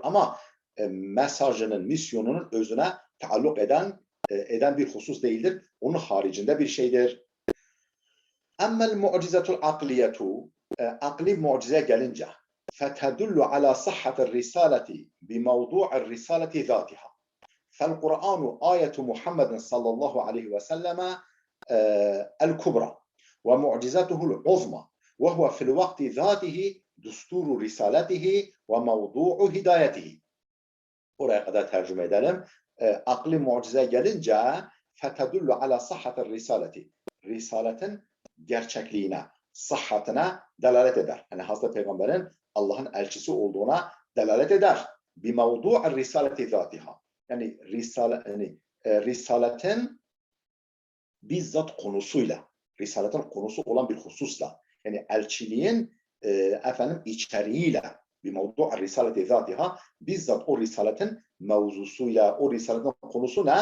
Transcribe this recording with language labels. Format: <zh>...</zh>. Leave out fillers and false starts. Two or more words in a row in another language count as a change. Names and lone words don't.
<tr>Ama mesajının, misyonunun özüne taalluk eden bir husus değildir. Onun haricinde bir şeydir.</tr> <ar>أما المعجزة العقلية,</ar> <tr>akli mucize gelince</tr> <ar>فتدل على صحة الرسالة بموضوع الرسالة ذاتها. فالقرآن آية محمد صلى الله عليه وسلم الكبرى ومعجزته العظمى وهو في الوقت ذاته دستور رسالته وموضوع هدايته.</ar> <tr>Oraya kadar tercüme edelim. Akli mucize gelince</tr> <ar>فتدل على صحة الرسالة.</ar> <tr>Risaletin gerçekliğine, sıhhatine delalet eder. Yani Hazreti Peygamber'in Allah'ın elçisi olduğuna delalet eder.</tr> <ar>بموضوع الرسالة ذاتها.</ar> <tr>Yani risaletin bizzat konusuyla, risaletin konusu olan bir hususla, yani elçiliğin içeriğiyle, bir</tr> <ar>موضوع الرسالة ذاتها,</ar> <tr>bizzat o risaletin mevzusuyla, o risaletin konusu ne?</tr>